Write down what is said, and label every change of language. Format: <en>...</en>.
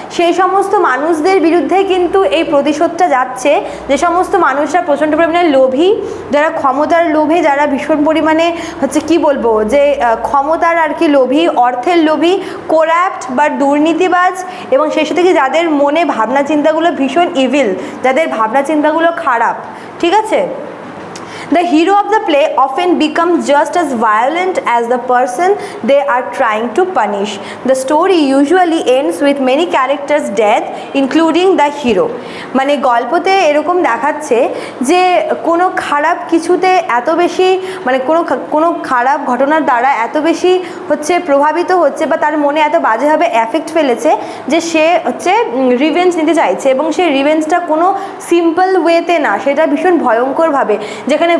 <bn>সেই সমস্ত মানুষদের বিরুদ্ধে কিন্তু এই প্রতিশোধটা যাচ্ছে, যে সমস্ত মানুষরা প্রচণ্ড পরিমাণে লোভী, যারা ক্ষমতার লোভে, যারা ভীষণ পরিমাণে হচ্ছে কি বলবো যে ক্ষমতার আর কি লোভী, অর্থের লোভী, কোরাপ্ট বা দুর্নীতিবাজ, এবং সেই সাথে কি যাদের মনে ভাবনা চিন্তাগুলো ভীষণ ইভিল, যাদের ভাবনা চিন্তাগুলো খারাপ। ঠিক আছে,</bn> <en>the hero of the play often becomes just as violent as the person they are trying to punish. The story usually ends with many characters' death, including the hero.</en> <bn>মানে গল্পতে এরকম দেখাচ্ছে যে কোনো খারাপ কিছুতে এত বেশি মানে কোনো খারাপ ঘটনার দ্বারা এত বেশি হচ্ছে প্রভাবিত হচ্ছে বা তার মনে এত বাজেভাবে এফেক্ট ফেলেছে যে সে হচ্ছে রিভেঞ্জ নিতে চাইছে, এবং সেই রিভেঞ্জটা কোনো সিম্পল ওয়েতে না, সেটা ভীষণ ভয়ঙ্করভাবে, যেখানে</bn>